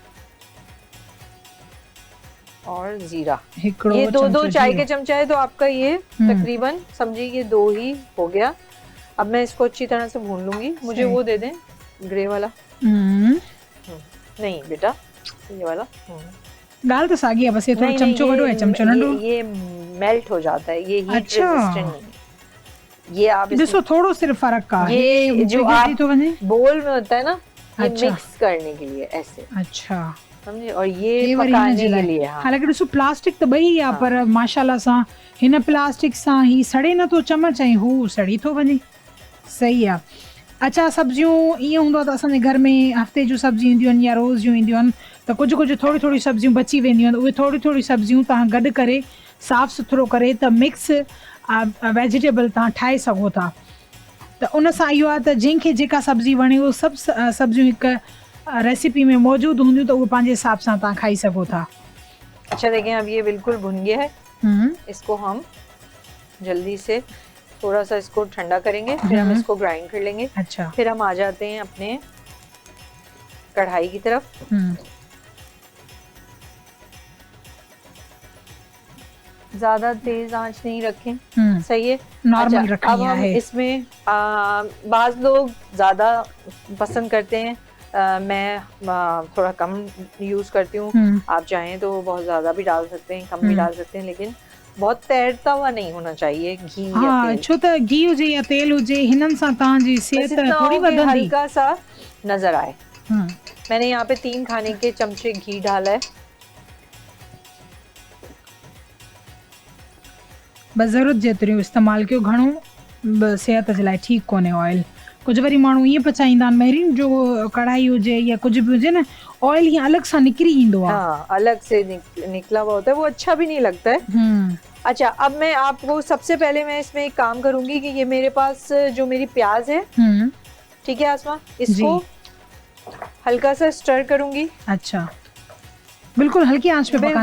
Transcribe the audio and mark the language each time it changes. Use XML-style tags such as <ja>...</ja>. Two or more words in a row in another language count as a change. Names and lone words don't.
<hi>और जीरा, ये 2 चाय के चमचा है, तो आपका ये तकरीबन समझिए ये 2 ही हो गया। अब मैं इसको अच्छी तरह से भून लूंगी। मुझे वो दे दें, ग्रे वाला। नहीं बेटा, ये वाला। दाल तो सागी है, बस ये थोड़ा चमचो बड़ो है,</hi> <sd>चमचो नंढो।</sd> <hi>ये मेल्ट हो जाता है, ये</hi> <en>heat resistant</en> <hi>नहीं है। ये आप देखो थोड़ो सिर्फ फर्क का, ये जो आप तो बोल में होता है ना, ये मिक्स करने के लिए ऐसे। अच्छा, समझे, और ये पकाने के लिए।</hi> <sd>हालांकि ॾिसो प्लास्टिक त ॿई आहे, पर माशाल्लाह सां हिन प्लास्टिक सां ही सड़े नथो चमच ऐं हू सड़ी थो वञे। सही आहे। अच्छा, सब्जियूं ईअं हूंदो आहे त असांजे घर में हफ़्ते जूं सब्जियूं ईंदियूं आहिनि या रोज़ जूं ईंदियूं आहिनि, त कुझु थोरी सब्जियूं बची वेंदियूं आहिनि। उहे थोरी सब्जियूं तव्हां गॾु करे साफ़ सुथरो करे त</sd> <en>mix vegetable</en> <sd>तव्हां ठाहे सघो था। त उन सां इहो आहे त जंहिंखे जेका सब्जी वणे उहो सभु सब्जियूं हिकु रेसिपी में मौजूदु हूंदियूं, त उहे पंहिंजे हिसाब सां तव्हां खाई सघो था।</sd> <hi>अच्छा देखें, अब ये बिल्कुल भुन गया है। इसको हम जल्दी से थोड़ा सा इसको ठंडा करेंगे, फिर हम इसको ग्राइंड कर लेंगे। अच्छा, फिर हम आ जाते हैं अपने कढ़ाई की तरफ। ज्यादा तेज आंच नहीं रखें, सही है, नॉर्मल रखनी अब हम है। इसमें बाज लोग ज्यादा पसंद करते हैं, मैं थोड़ा कम यूज करती हूँ। आप चाहें तो बहुत ज्यादा भी डाल सकते हैं, कम भी डाल सकते हैं, लेकिन बहुत तैरता हुआ नहीं होना चाहिए घी या तेल।</hi> <sd>छो त घी हुजे या तेल हुजे, हिनन सां तव्हांजी सेहत थोड़ी वधंदी,</sd> <hi>हल्का सा नजर आए। मैंने यहाँ पे 3 खाने के चमचे घी डाला है।</hi> <sd>बस ज़रूरत जेतिरो इस्तेमाल कयो, घणो सेहत जे लाइ ठीकु कोन्हे ऑयल। कुछ वरी माण्हू ईअं पचाईंदा आहिनि मेहरीन, जो कढ़ाई हुजे या कुछ भी हुजे न, ऑयल हीअं अलग सां निकिरी ईंदो आहे।</sd> <hi>हाँ, अलग से निकला हुआ होता है, वो अच्छा भी नहीं लगता है। अच्छा, अब मैं आपको सबसे पहले मैं इसमें एक काम करूंगी कि ये मेरे पास जो मेरी प्याज है, ठीक है आसमा, इसको हल्का सा स्टर करूंगी। अच्छा, बिल्कुल हल्की आंच पे पकाना है?</hi>